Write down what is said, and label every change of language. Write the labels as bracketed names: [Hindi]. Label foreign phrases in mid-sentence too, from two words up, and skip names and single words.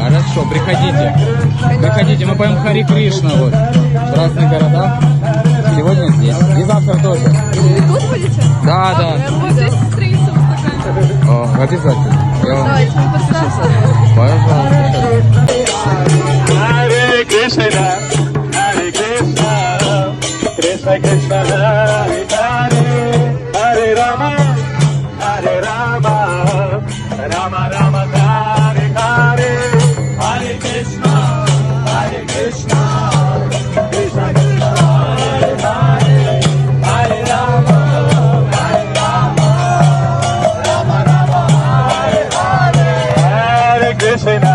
[Russian] Хорошо, приходите. Приходите, мы поем [Sanskrit] हरे कृष्ण [Russian] вот, в разных городах. Сегодня здесь. И завтра тоже. Вы тут будете? Да, да. Вот здесь страница в О, обязательно. Я вам... Давайте, мы подпишемся. Пожалуйста. [Sanskrit] हरे कृष्ण हरे कृष्ण कृष्ण कृष्ण हरे हरे हरे राम हरे राम राम राम हरे हरे हरे कृष्ण हरे कृष्ण कृष्ण कृष्ण हरे हरे हरे राम हरे राम राम राम हरे हरे हरे कृष्ण.